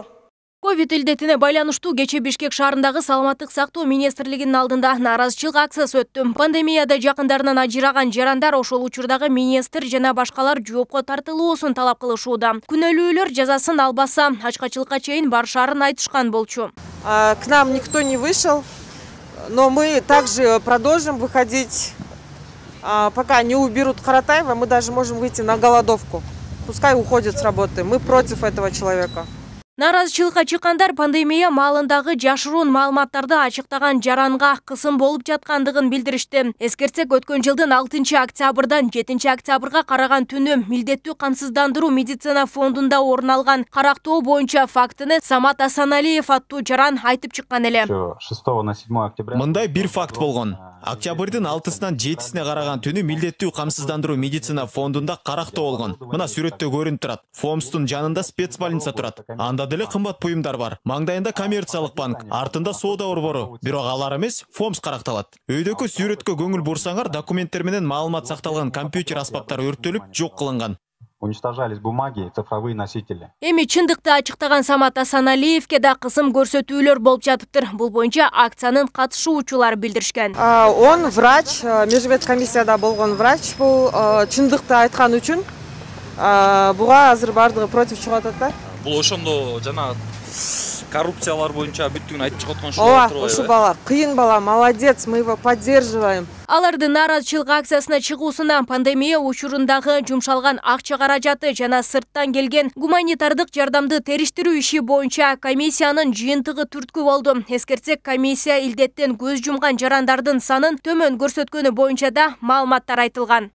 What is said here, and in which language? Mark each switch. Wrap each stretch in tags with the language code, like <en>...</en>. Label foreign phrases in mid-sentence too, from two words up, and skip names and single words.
<ky>Ковид илдетине байланыштуу кече Бишкек шаарындагы саламаттык сактоо министрлигинин алдында нааразычылык акциясы өттү. Пандемияда жакындарынан ажыраган жарандар ошол учурдагы министр жана башкалар жоопко тартылуусун талап кылышууда. Күнөөлүүлөр жазасын албаса, ачкачылыкка чейин барышаарын айтышкан болчу.</ky> <ru>К нам никто не вышел, но мы также продолжим выходить, пока не уберут Каратаева, мы даже можем выйти на голодовку. Пускай уходит с работы. Мы против этого человека.</ru> <ky>Нааразычылыкка чыккандар пандемия маалындагы жашыруун маалыматтарды ачыктаган жаранга кысым болуп жаткандыгын билдиришти. Эскертсек, өткөн жылдын 6 октябрдан 7 октябрга караган түнү милдеттүү камсыздандыруу медицина фондунда орун алган карактоо боюнча фактыны Самат Асаналиев аттуу жаран айтып чыккан эле.</ky> <ru>6 на 7 октября.</ru> <ky>Мындай бир факт болгон. Октябрдын 6-сынан 7-сине караган түнү милдеттүү камсыздандыруу медицина фондунда карактоо болгон. Мына сүрөттө көрүнүп турат. Фомстун жанында спецбольница турат. Анда деле кымбат буюмдар бар. Маңдайында коммерциялык банк, артында соода борбору. Бирок алар эмес, Фомс каракталат. Өйдөкү сүрөткө көңүл бурсаңар, документтер менен маалымат сакталган компьютер аспаптары өрттөлүп, жок кылынган.</ky> <ru>Уничтожались бумаги, цифровые носители.</ru> <ky>Эми чындыкты ачыктаган Самат Асаналиевке да кысым көрсөтүүлөр болуп жатыптыр. Бул боюнча акциянын катышуучулары билдиришкен.</ky> <ru>Он врач,</ru> <ky>межветкомиссияда болгон врач, бул чындыкты айткан үчүн буга азыр бардыгы против чыгып атат да. Бул ошондо жана коррупциялар боюнча бүттүгүн айтып чыгып аткан ооба, ошол бала, кыйын бала,</ky> <ru>молодец, мы его поддерживаем.</ru> <ky>Алардын нааразычылык акциясына чыгуусунан пандемия учурундагы жумшалган акча каражаты жана сырттан келген гуманитардык жардамды териштирүү иши боюнча комиссиянын жыйынтыгы түрткү болду. Эскертсек, комиссия илдеттен көз жумган жарандардын санын төмөн көрсөткөнү боюнча да маалыматтар айтылган.</ky>